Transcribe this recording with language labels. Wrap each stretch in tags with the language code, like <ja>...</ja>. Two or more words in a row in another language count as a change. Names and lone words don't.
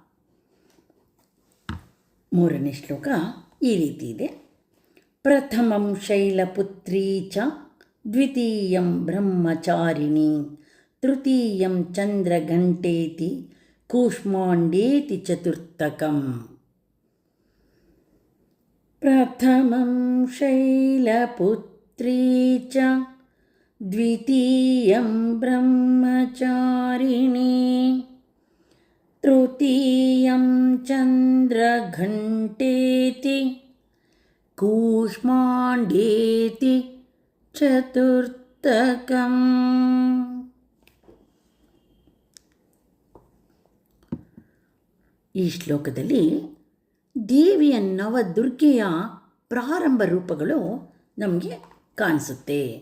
<kn>3ನೇ ಶ್ಲೋಕ ಈ ರೀತಿ ಇದೆ.</kn> <sa>ಪ್ರಥಮಂ ಶೈಲಪುತ್ರೀ ಚ ದ್ವಿತೀಯಂ ಬ್ರಹ್ಮಚಾರಿಣಿ ತೃತೀಯಂ ಚಂದ್ರಘಂಟೇತಿ ಕೂಷ್ಮಾಂಡೇತಿ ಚತುರ್ಥಕಂ. ಪ್ರಥಮಂ ಶೈಲಪುತ್ರೀ च द्वितीयं ब्रह्मचारिणी तृतीयं चन्द्रघण्टेति ಕೂಷ್ಮಾಂಡೇತಿ ಚತುರ್ಥಕಂ.</sa> <kn>ಈ ಶ್ಲೋಕದಲ್ಲಿ ದೇವಿಯ ನವದುರ್ಗೆಯ ಪ್ರಾರಂಭ ರೂಪಗಳು ನಮಗೆ ಕಾಣಿಸುತ್ತೆ.</kn>